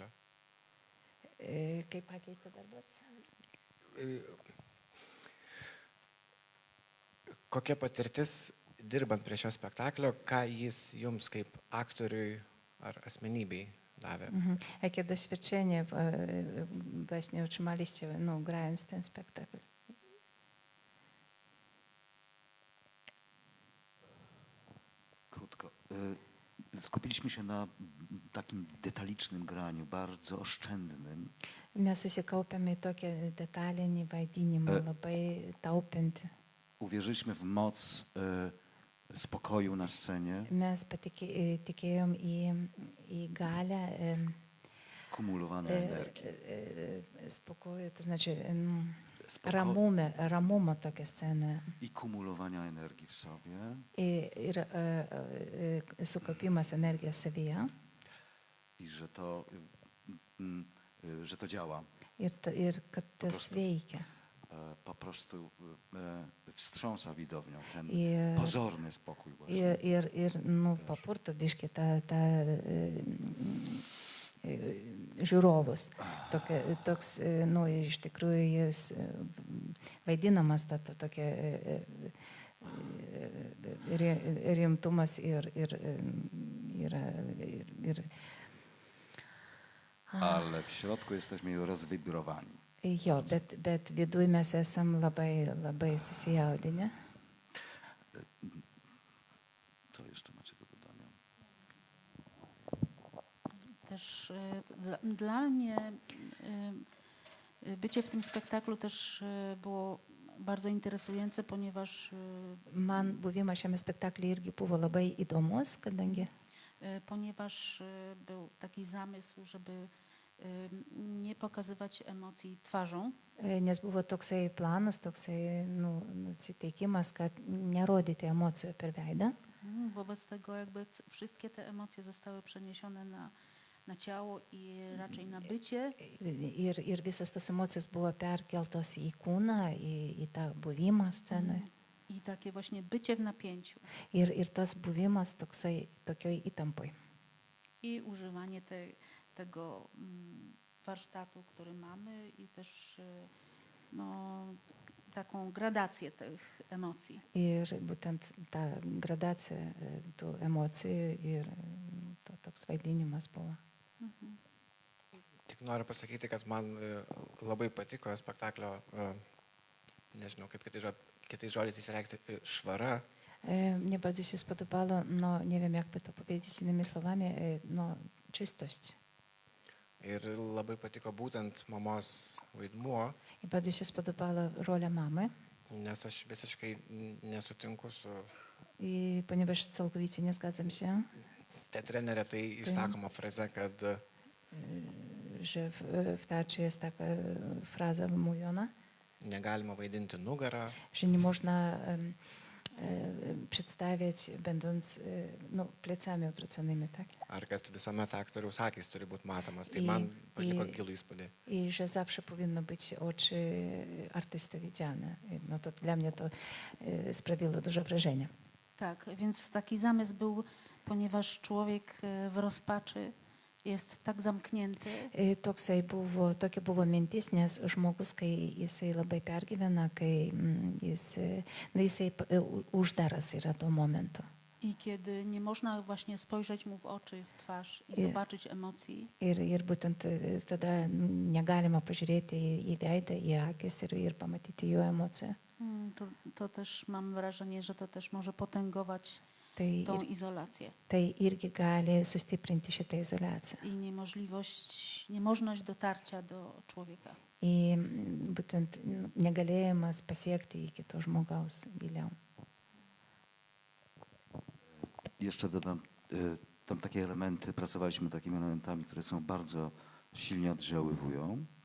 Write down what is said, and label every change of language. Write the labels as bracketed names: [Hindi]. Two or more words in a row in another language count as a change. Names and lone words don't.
[Lithuanian] Kaip pakeitė darbas? Kokia patirtis dirbant prie šio spektaklio, ką jis jums kaip aktoriui ar asmenybei davė? [Polish] Jakie doświadczenie właśnie otrzymaliście, grając ten spektakl? Krótko. Skupiliśmy się na takim detalicznym graniu, bardzo oszczędnym. [Lithuanian] Mes susikaupėme į tokį detalinį vaidinimą, labai taupinti. [Polish] Uwierzyliśmy w moc spokoju na scenie, [Lithuanian] Mes tikėjom į galę [Polish] kumulowanej energii. spokojų, to znaczy Spoko- [Lithuanian] ramumo tokią sceną [Polish] I kumulowania energii w sobie. [Lithuanian] ir sukaupimas energijos savyje [Polish] I że to działa. [Lithuanian] ir kad tas [Polish] prostu. [Lithuanian] veikia. [Polish] Po prostu wstrząsa widownią ten [Lithuanian] Ir, [Polish] pozorny spokój właśnie. [Lithuanian] papurto biški žiūrovus. Toks, iš tikrųjų, jis vaidinamas, tokia rimtumas ir [Polish] Ale w środku jesteśmy rozwibrowani. [Lithuanian] jo, bet viduj mes esam labai susijaudinę. [Polish] Co jeszcze macie do dodania? Też dla mnie bycie w tym spektaklu też było bardzo interesujące, ponieważ [Lithuanian] Man buvimas šiame spektaklyje irgi buvo labai įdomus, [Polish] ponieważ był taki zamysł, żeby nie pokazywać emocji twarzą, [Lithuanian] nes buvo toksai planas, toksai nusiteikimas, kad nerodyti emocijų per veidą. [Polish] Wobec tego jakby wszystkie te emocje zostały przeniesione na ciało i raczej na bycie. [Lithuanian] Ir visos tos emocijos buvo perkeltos į kūną, į tą buvimą scenoje. [Polish] I takie właśnie bycie w napięciu [Lithuanian] Ir tas buvimas tokioj įtampoj. [Polish] i używanie tego warsztatu, który mamy i też taką gradację tych emocji. [Lithuanian] Ir būtent ta gradacija tų emocijų ir toks vaidinimas buvo. Tik noriu pasakyti, kad man labai patiko spektaklio nežinau, kaip kitais žodžiais išreikšti, švara. [Polish] Mnie bardzo się spodobało, no nie wiem jakby to powiedzieć innymi słowami, no czystość. [Lithuanian] Ir labai patiko būtent mamos vaidmuo, [Polish] I bardzo się spodobała rola mamy. [Lithuanian] nes aš visiškai nesutinku su [Polish] I ponieważ całkowicie nie zgadzam się, [Lithuanian] teatre neretai išsakoma fraze, kad [Polish] że w teatrze jest taka fraza wymówiona, [Lithuanian] negalima vaidinti nugarą, [Polish] że nie można przedstawiać będąc no, plecami odwróconymi, tak? [Lithuanian] ar kad visuomet aktoriaus akis turi būti matomas. Tai [Polish] I- [Lithuanian] man paliko [Polish] i- [Lithuanian] gilų įspūdį. [Polish] I że zawsze powinno być oczy artysty widziane. No to dla mnie to sprawiło duże wrażenie. Tak, więc taki zamysł był, ponieważ człowiek w rozpaczy jest tak zamknięty, [Lithuanian] Tokia buvo mintis, nes žmogus, kai jisai labai pergyvena, kai jisai uždaras yra tuo momentu. [Polish] i kiedy nie można właśnie spojrzeć mu w oczy, w twarz i I- zobaczyć emocji, [Lithuanian] Ir būtent tada negalima pažiūrėti į veidą, į akis ir pamatyti jo emociją. [Polish] to też mam wrażenie, że to też może potęgować [Lithuanian] Tai, [Polish] tą izolację [Lithuanian] tai irgi gali sustiprinti šitą izoliaciją. [Polish] i niemożność dotarcia do człowieka. [Lithuanian] I būtent negalėjimas pasiekti iki to žmogaus giliau. [Polish] Jeszcze dodam, tam takie elementy, pracowaliśmy takimi elementami, które są bardzo silnie oddziaływują.